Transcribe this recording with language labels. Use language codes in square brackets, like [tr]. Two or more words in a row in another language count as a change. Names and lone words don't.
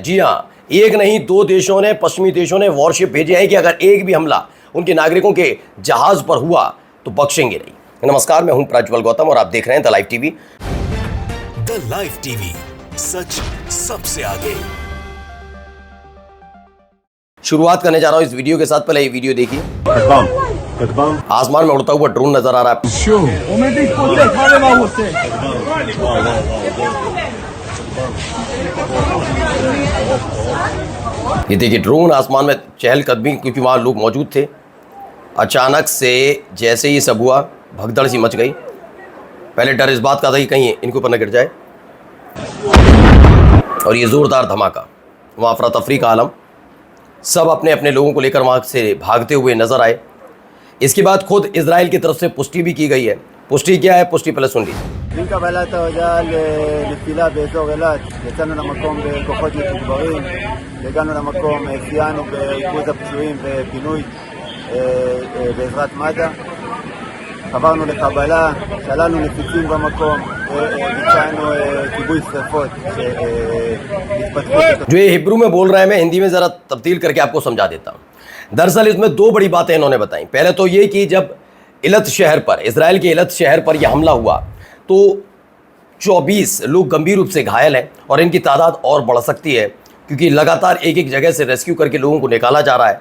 [hi] जी हाँ, एक नहीं 2 देशों ने, पश्चिमी देशों ने वॉरशिप भेजे हैं कि अगर एक भी हमला उनके नागरिकों के जहाज पर हुआ तो बख्शेंगे नहीं। नमस्कार, मैं हूं प्रज्वल गौतम और आप देख रहे हैं द लाइव टीवी। द लाइव टीवी, सच सबसे आगे। शुरुआत करने जा रहा हूं इस वीडियो के साथ। पहले ये वीडियो देखिए। [he] כטב"ם, כטב"ם. [hi] आसमान में उड़ता हुआ ड्रोन नजर आ रहा है। [he] שוב. עומד להתפוצץ, מה זה מה הוא עושה? [hi] ये देखिए, ड्रोन आसमान में चहलकदमी, क्योंकि वहाँ लोग मौजूद थे। अचानक से जैसे ही सब हुआ, भगदड़ सी मच गई। पहले डर इस बात का था कि कहीं इनके ऊपर न गिर जाए, और ये ज़ोरदार धमाका, वहाँ अफरा तफरी का आलम। सब अपने अपने लोगों को लेकर वहाँ से भागते हुए नजर आए। इसके बाद खुद इजराइल की तरफ से पुष्टि भी की गई है। पुष्टि क्या है, पुष्टि पहले सुन लीजिए। [he] עם קבלת ההודעה לנפילה באזור אילת, יצאנו למקום בכוחות מתוגברים, הגענו למקום, סייענו בריכוז הפצועים ופינוי בעזרת מד"א, חברנו לקבלה, שללנו נפיצים במקום, ביצענו כיבוי שרפות שהתפתחו. [hi] जो ये हिब्रू में बोल रहे हैं, मैं हिंदी में ज़रा तब्दील करके आपको समझा देता हूँ। दरअसल इसमें 2 बड़ी बातें इन्होंने बताई। पहले तो ये कि जब इलत शहर पर, इजराइल के इलत शहर पर यह हमला हुआ तो 24 लोग गंभीर रूप से घायल हैं और इनकी तादाद और बढ़ सकती है, क्योंकि लगातार एक जगह से रेस्क्यू करके लोगों को निकाला जा रहा है।